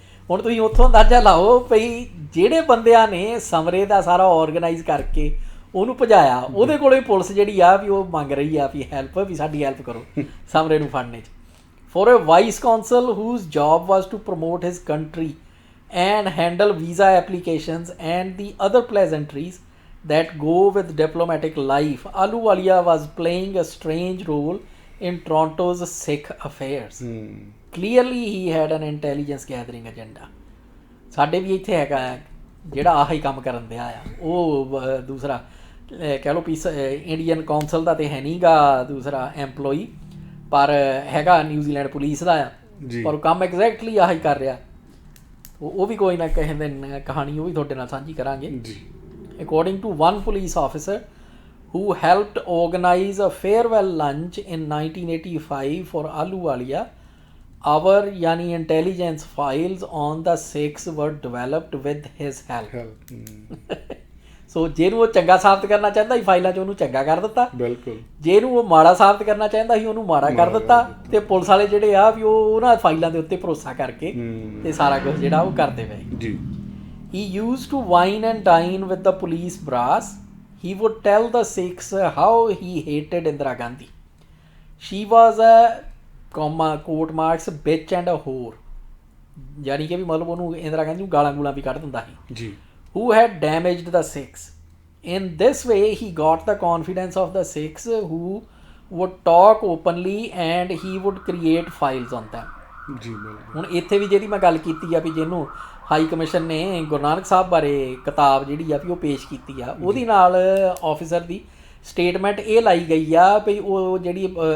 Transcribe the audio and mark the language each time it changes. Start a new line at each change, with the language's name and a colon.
Punjabi: ਹੁਣ ਤੁਸੀਂ ਉੱਥੋਂ ਅੰਦਾਜ਼ਾ ਲਾਓ ਭਈ ਜਿਹੜੇ ਬੰਦਿਆਂ ਨੇ ਸਮਰੇ ਦਾ ਸਾਰਾ ਆਰਗੇਨਾਈਜ਼ ਕਰਕੇ ਉਹਨੂੰ ਭਜਾਇਆ, ਉਹਦੇ ਕੋਲੇ ਪੁਲਿਸ ਜਿਹੜੀ ਆ ਵੀ ਉਹ ਮੰਗ ਰਹੀ ਆ ਵੀ ਹੈਲਪ, ਵੀ ਸਾਡੀ ਹੈਲਪ ਕਰੋ ਸਮਰੇ ਨੂੰ ਫੜਨੇ 'ਚ।
English: For a vice consul whose job was to promote his country and handle visa applications and the other pleasantries that go with diplomatic life, Ahluwalia was playing a strange role in Toronto's Sikh affairs. Clearly he had an intelligence gathering agenda.
Punjabi: ਸਾਡੇ ਵੀ ਇੱਥੇ ਹੈਗਾ ਜਿਹੜਾ ਆਹੀ ਕੰਮ ਕਰਨ ਦਿਆ ਆ। ਉਹ ਦੂਸਰਾ ਕਹਿ ਲਓ ਪੀਸ ਇੰਡੀਅਨ ਕੌਂਸਲ ਦਾ ਤੇ ਹੈ ਨਹੀਂ ਗਾ ਦੂਸਰਾ ਐਮਪਲੋਈ, ਪਰ ਹੈਗਾ ਨਿਊਜ਼ੀਲੈਂਡ ਪੁਲਿਸ ਦਾ ਆ, ਪਰ ਉਹ ਕੰਮ ਐਗਜ਼ੈਕਟਲੀ ਆਹੀ ਕਰ ਰਿਹਾ। ਉਹ ਵੀ ਕੋਈ ਨਾ ਕਿਸੇ ਦਿਨ ਕਹਾਣੀ ਉਹ ਵੀ ਤੁਹਾਡੇ ਨਾਲ ਸਾਂਝੀ ਕਰਾਂਗੇ।
English: According to one police officer who helped organize a farewell lunch in 1985 for Ahluwalia, our yani intelligence files on the Sikhs were developed with his help.
Punjabi: ਸੋ ਜਿਹਨੂੰ ਉਹ ਚੰਗਾ ਸਾਬਤ ਕਰਨਾ ਚਾਹੁੰਦਾ ਸੀ ਫਾਈਲਾਂ 'ਚ ਉਹਨੂੰ ਚੰਗਾ ਕਰ ਦਿੱਤਾ, ਬਿਲਕੁਲ। ਜਿਹਨੂੰ ਉਹ ਮਾੜਾ ਸਾਬਤ ਕਰਨਾ ਚਾਹੁੰਦਾ ਸੀ ਉਹਨੂੰ ਮਾੜਾ ਕਰ ਦਿੱਤਾ। ਤੇ ਪੁਲਿਸ ਵਾਲੇ ਜਿਹੜੇ ਆ ਵੀ ਉਹ ਉਹਨਾਂ ਫਾਈਲਾਂ ਦੇ ਉੱਤੇ ਭਰੋਸਾ ਕਰਕੇ ਤੇ ਸਾਰਾ ਕੁਝ ਜਿਹੜਾ ਉਹ ਕਰਦੇ ਪਏ ਜੀ।
English: He used to wine and dine with the police brass. He would tell the Sikhs how he hated Indira Gandhi. She was a quote marks bitch and a whore.
Punjabi: ਯਾਨੀ ਕਿ ਵੀ ਮਤਲਬ ਉਹਨੂੰ ਇੰਦਰਾ ਗਾਂਧੀ ਨੂੰ ਗਾਲਾਂ ਗੂਲਾਂ ਵੀ ਕੱਢ ਦਿੰਦਾ ਸੀ ਜੀ।
English: Who had damaged the Sikhs. In this way, he got the confidence of the Sikhs who would talk openly and he would create files on them.
Punjabi: ਜੀ ਬਿਲਕੁਲ। ਹੁਣ ਇੱਥੇ ਵੀ ਜਿਹੜੀ ਮੈਂ ਗੱਲ ਕੀਤੀ ਆ ਵੀ ਜਿਹਨੂੰ ਹਾਈ ਕਮਿਸ਼ਨ ਨੇ ਗੁਰੂ ਨਾਨਕ ਸਾਹਿਬ ਬਾਰੇ ਕਿਤਾਬ ਜਿਹੜੀ ਆ ਵੀ ਉਹ ਪੇਸ਼ ਕੀਤੀ ਆ, ਉਹਦੇ ਨਾਲ ਆਫਿਸਰ ਦੀ ਸਟੇਟਮੈਂਟ ਇਹ ਲਾਈ ਗਈ ਆ ਵੀ ਉਹ ਜਿਹੜੀ